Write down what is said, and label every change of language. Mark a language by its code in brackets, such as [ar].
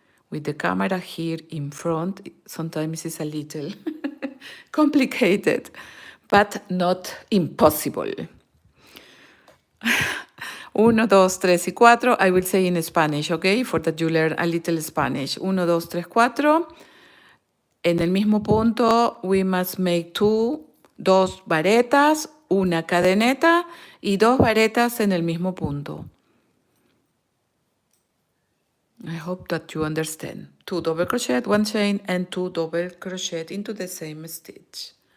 [en] With the camera here in front, sometimes it's a little complicated, but not impossible. 1, 2, 3 [es] y 4, [en] I will say in Spanish, okay, for that you learn a little Spanish. 1, 2, 3, 4. [es] En el mismo punto, [en] we must make [es] 2 varetas, una cadeneta y 2 varetas en el mismo punto. [en] I hope that you understand. 2 double crochet, 1 chain, and 2 double crochet into the same stitch.